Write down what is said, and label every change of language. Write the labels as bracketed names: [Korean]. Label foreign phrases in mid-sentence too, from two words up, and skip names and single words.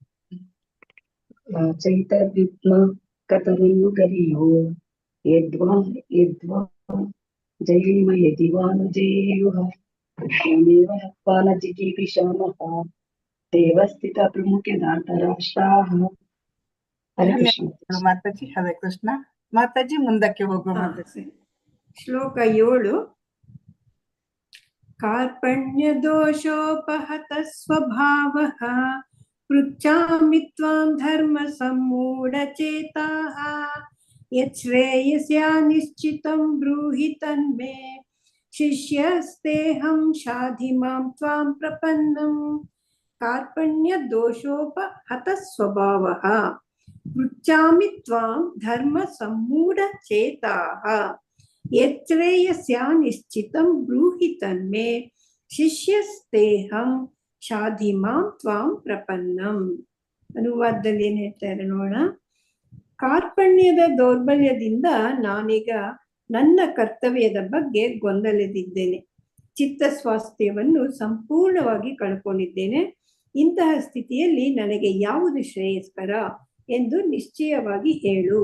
[Sanskrit] ಚೈತದ್ವಿದ್ಮ ಕತರನ್ನು ಗರಿಯೋ ಯದ್ವಾ ಜಯೇಮ ಯದಿವಾ ನು ಜಯೇಯುಃ ಯಾನೇವ ಹತ್ವಾ ನ ಜಿಜೀವಿಷಾಮಃ ತೇವಾ ಸ್ಥಿತಾ ಪ್ರಮುಖಿದಾರ್ತರಾಷ್ಟ್ರಾಃ. ಹರೇ ಕೃಷ್ಣ [Kannada] ಮಾತಾಜಿ. [Sanskrit] ಹರೇ ಕೃಷ್ಣ [Kannada] ಮಾತಾಜಿ. ಮುಂದಕ್ಕೆ ಹೋಗುವ ಮಾತಾಜಿ. ಶ್ಲೋಕ 7. [Sanskrit] ಕಾರ್ಪಣ್ಯ ದೋಷೋಪಹತ ಸ್ವಭಾವಃ ಪೃಚ್ಛಾಮಿ ತ್ವಾಂ ಧರ್ಮ ಸಮ್ಮೂಢಚೇತಾಃ ಯಚ್ಛ್ರೇಯಸ್ಯಾ ನಿಶ್ಚಿತಂ ಬ್ರೂಹಿ ತನ್ಮೇ ಶಿಷ್ಯಸ್ತೇಹಂ ಶಾಧಿ ಮಾಂ ತ್ವಾಂ ಪ್ರಪನ್ನಂ. ಕಾರ್ಪಣ್ಯ ದೋಷೋಪಹತ ಸ್ವಭಾವಃ ಪೃಚ್ಛಾಮಿ ತ್ವಾಂ ಧರ್ಮ ಸಮ್ಮೂಢಚೇತಾಃ ಯಚ್ಛ್ರೇಯಸ್ಯಾ ನಿಶ್ಚಿತಂ ಬ್ರೂಹಿ ತನ್ಮೇ ಶಿಷ್ಯಸ್ತೇಹಂ ಶಾಧಿ ಮಾಂ ತ್ವಾಂ ಪ್ರಪನ್ನಂ. [Kannada] ಅನುವಾದದಲ್ಲಿ ಏನ್ ಹೇಳ್ತಾರೆ ನೋಡೋಣ. ಕಾರ್ಪಣ್ಯದ ದೌರ್ಬಲ್ಯದಿಂದ ನಾನೀಗ ನನ್ನ ಕರ್ತವ್ಯದ ಬಗ್ಗೆ ಗೊಂದಲದಿದ್ದೇನೆ. ಚಿತ್ತ ಸ್ವಾಸ್ಥ್ಯವನ್ನು ಸಂಪೂರ್ಣವಾಗಿ ಕಳ್ಕೊಂಡಿದ್ದೇನೆ. ಇಂತಹ ಸ್ಥಿತಿಯಲ್ಲಿ ನನಗೆ ಯಾವುದು ಶ್ರೇಯಸ್ಕರ ಎಂದು ನಿಶ್ಚಯವಾಗಿ ಹೇಳು.